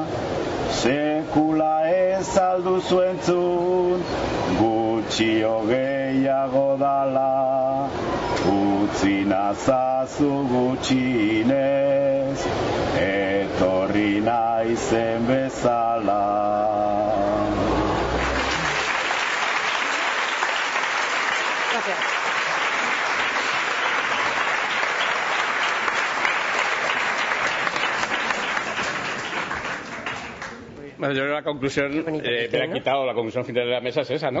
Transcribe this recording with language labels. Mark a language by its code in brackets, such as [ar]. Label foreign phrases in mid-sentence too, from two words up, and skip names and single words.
[eu] Sekula ez alduzu entzun, gutxio gehiago dala, utzi nazazu gutxinez, etorri naizen bezala. [es] Gracias. Bueno, yo creo que la conclusión, me ha quitado la conclusión final de la mesa es esa, ¿no?